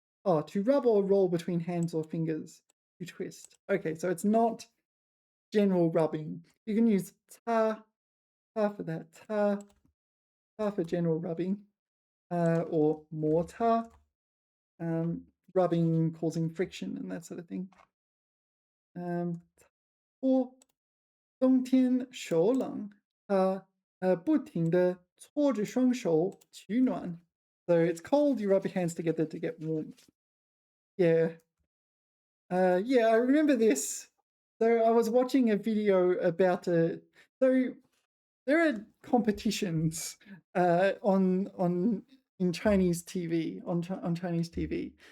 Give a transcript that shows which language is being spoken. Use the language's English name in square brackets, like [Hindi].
[English] Oh, to rub or roll between hands or fingers. To twist. Okay, so it's not general rubbing. You can use ta for that. Ta for general rubbing. Or mortar, rubbing causing friction and that sort of thing. [Chinese] Or 冬天手冷，不停地搓着双手取暖. [English] So it's cold, you rub your hands together to get warmth. Yeah. Yeah, I remember this. So I was watching a video about so there are competitions on in Chinese TV on Chinese TV.